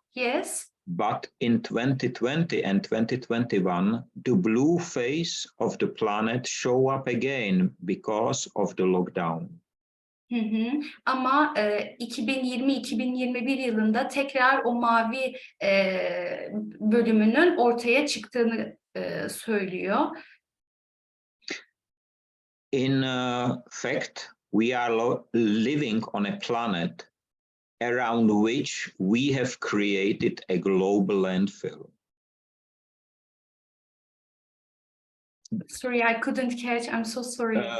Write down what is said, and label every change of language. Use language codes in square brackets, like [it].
[en] Yes. But in 2020 and 2021, the blue phase of the planet show up again because of the lockdown. Hı hı. [tr] Ama 2020-2021 yılında tekrar o mavi bölümünün ortaya çıktığını söylüyor. [en] In fact, we are living on a planet around which we have created a global landfill. Sorry, I couldn't catch. I'm so sorry.